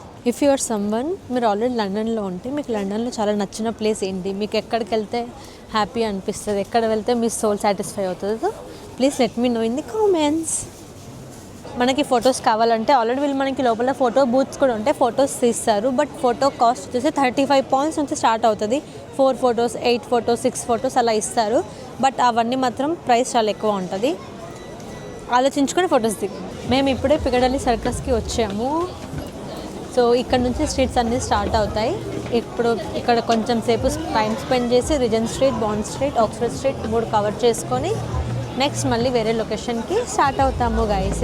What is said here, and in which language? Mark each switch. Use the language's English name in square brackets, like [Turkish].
[English] if you are someone [Telugu] మీరు already లండన్లో ఉంటే మీకు లండన్లో చాలా నచ్చిన ప్లేస్ ఏంటి, మీకు ఎక్కడికి వెళ్తే హ్యాపీ అనిపిస్తుంది, ఎక్కడ వెళ్తే మీ సోల్ సాటిస్ఫై అవుతుంది, [English] So please let me know in the comments. [Telugu] మనకి ఫొటోస్ కావాలంటే ఆల్రెడీ వీళ్ళు మనకి లోపల ఫోటో బూత్స్ కూడా ఉంటాయి, ఫొటోస్ తీస్తారు. [English] but photo cost [Telugu] వచ్చేసి [English] 35 pounds [Telugu] నుంచి [English] start [Telugu] అవుతుంది. [English] 4 photos 8 photos 6 photos [Telugu] అలా ఇస్తారు. బట్ అవన్నీ మాత్రం ప్రైస్ చాలా ఎక్కువ ఉంటుంది. ఆలోచించుకొని ఫొటోస్ దిగాము. మేము ఇప్పుడే పికడల్లీ సర్కస్కి వచ్చాము. సో ఇక్కడ నుంచి స్ట్రీట్స్ అన్నీ స్టార్ట్ అవుతాయి. ఇప్పుడు ఇక్కడ కొంచెం సేపు టైం స్పెండ్ చేసి regent street, bond street, Oxford street 3 cover చేసుకొని నెక్స్ట్ మళ్ళీ వేరే లొకేషన్కి స్టార్ట్ అవుతాము గైస్.